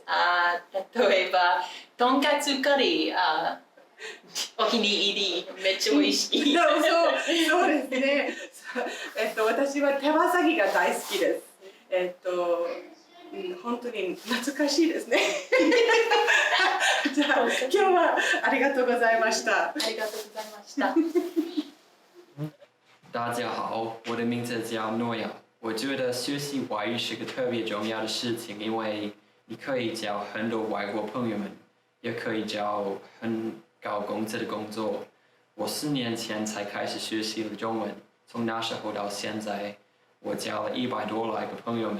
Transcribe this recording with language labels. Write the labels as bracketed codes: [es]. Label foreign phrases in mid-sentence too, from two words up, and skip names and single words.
[ja] 例えば、とんかつカリーお気に入り、めっちゃ美味しい。そうですね。私は手羽先が大好きです。本当に懐かしいですね。じゃあ今日はありがとうございました。ありがとうございました。 [zh] 大家好，我的名字叫诺亚。我觉得学习外语是个特别重要的事情，因为你可以交很多外国朋友们，也可以找很高工资的工作。我4年前才开始学习了中文，从那时候到现在，我交了100多来个朋友们。